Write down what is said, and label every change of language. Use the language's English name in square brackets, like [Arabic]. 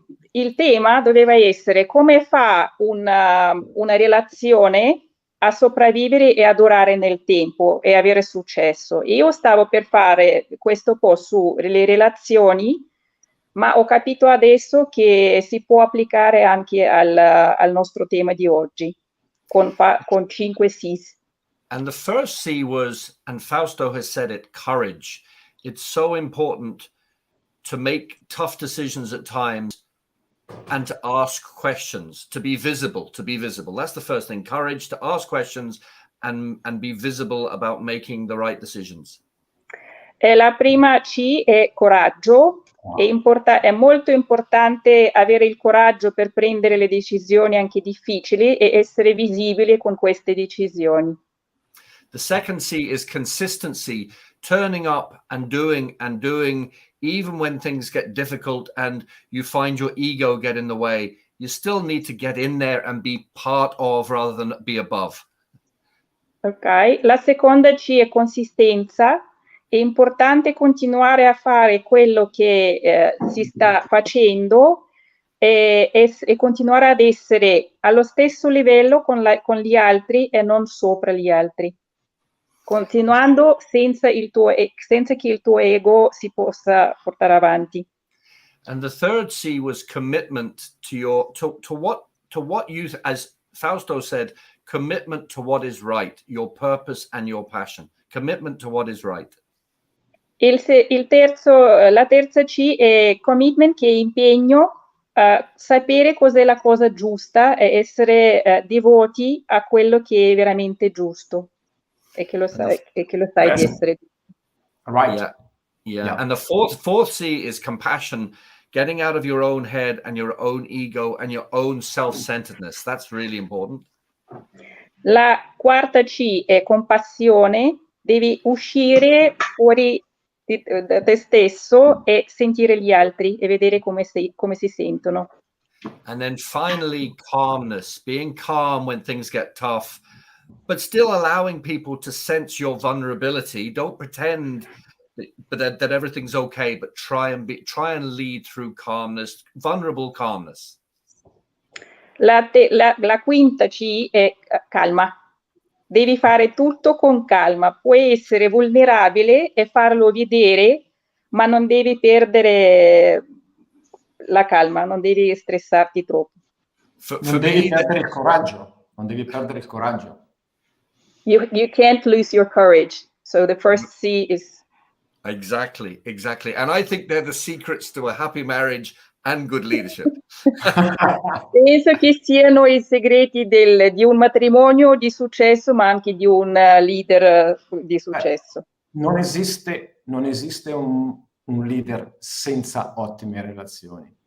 [Italian] Il tema doveva essere come fa una relazione a sopravvivere e a durare nel tempo e avere successo. Io stavo per fare questo post sulle relazioni, ma ho capito adesso che si può applicare anche al nostro tema di oggi, con 5 C's. [English] And the first C was, and Fausto has said it, courage. It's so important to make tough decisions at times and to ask questions, to be visible. That's the first thing, courage, to ask questions and be visible about making the right decisions. [Italian] La prima C è coraggio. È molto importante avere il coraggio per prendere le decisioni anche difficili e essere visibile con queste decisioni. [English] The second C is consistency, turning up and doing even when things get difficult and you find your ego get in the way. You still need to get in there and be part of rather than be above. [Italian] Ok, la seconda C è consistenza. È importante continuare a fare quello che si sta facendo e continuare ad essere allo stesso livello con gli altri e non sopra gli altri. Continuando senza che il tuo ego si possa portare avanti. [English] And the third C was commitment to what you, as Fausto said, commitment to what is right, your purpose and your passion. Commitment to what is right. [Italian] La terza C è commitment, che è impegno, sapere cos'è la cosa giusta e essere devoti a quello che è veramente giusto e che lo sai di essere. [English] Right. Yeah. And the fourth C is compassion, getting out of your own head and your own ego and your own self-centeredness. That's really important. [Italian] La quarta C è compassione, devi uscire fuori da te stesso e sentire gli altri e vedere come si sentono. [English] And then finally, calmness, being calm when things get tough, but still allowing people to sense your vulnerability. Don't pretend that everything's okay, but try and lead through calmness, vulnerable calmness. [Italian] La quinta C è calma. Devi fare tutto con calma. Puoi essere vulnerabile e farlo vedere, ma non devi perdere la calma, non devi stressarti troppo. Non devi perdere il coraggio. Non devi perdere il coraggio. [English] You can't lose your courage. So the first C is... Exactly. And I think they're the secrets to a happy marriage and good leadership. [Italian] Penso che siano i segreti di un matrimonio di successo, ma anche di un leader di successo. Non esiste un leader senza ottime relazioni.